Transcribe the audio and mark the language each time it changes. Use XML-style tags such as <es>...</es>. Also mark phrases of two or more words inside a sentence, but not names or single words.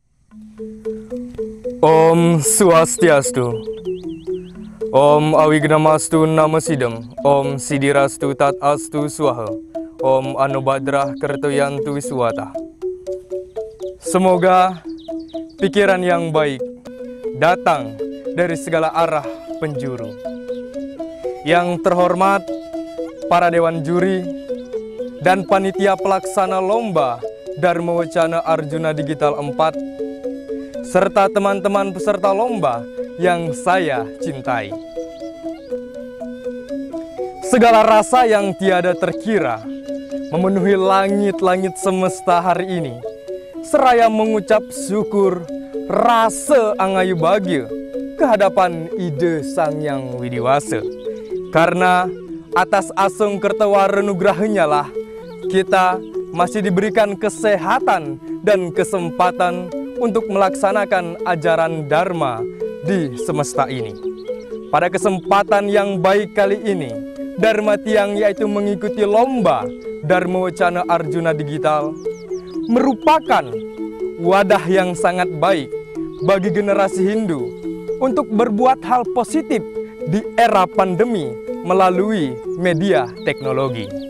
<sa>Om Swastiastu. Om Awignamastu Namasidam. Om Sidirastu Tat Astu Swaha. Om Anubadrah Kertoyantu Swata.</sa> <id>Semoga pikiran yang baik datang dari segala arah penjuru. Yang terhormat para Dewan Juri dan Panitia Pelaksana Lomba Dharma Wacana Arjuna Digital 4, serta teman-teman peserta lomba yang saya cintai. Segala rasa yang tiada terkira memenuhi langit-langit semesta hari ini, seraya mengucap syukur rasa</id> <ban>angayu bahagia</ban> <id>kehadapan ide Sang Yang Widiwasa. Karena atas</id> <ban>asung kertawara nugrahnya</ban> <id>lah kita masih diberikan kesehatan dan kesempatan untuk melaksanakan ajaran Dharma di semesta ini. Pada kesempatan yang baik kali ini, Dharma Tiang yaitu mengikuti lomba Dharma Wacana Arjuna Digital merupakan wadah yang sangat baik bagi generasi Hindu untuk berbuat hal positif di era pandemi melalui media teknologi.</id>